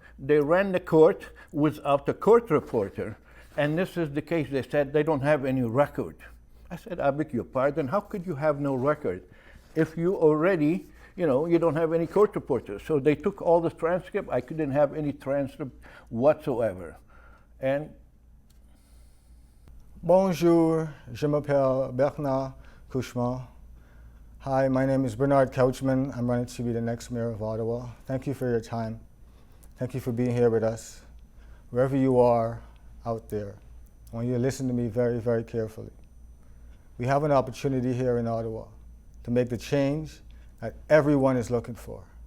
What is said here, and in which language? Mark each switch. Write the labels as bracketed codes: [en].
[en] They ran the court without the court reporter. And this is the case. They said they don't have any record. I said, I beg your pardon, how could you have no record if you already, you know, you don't have any court reporters? So they took all the transcript. I couldn't have any transcript whatsoever. And [fr] Bonjour, je m'appelle Bernard Couchement. [en] Hi, my name is Bernard Couchman. I'm running to be the next mayor of Ottawa. Thank you for your time. Thank you for being here with us. Wherever you are out there, I want you to listen to me very, very carefully. We have an opportunity here in Ottawa to make the change that everyone is looking for.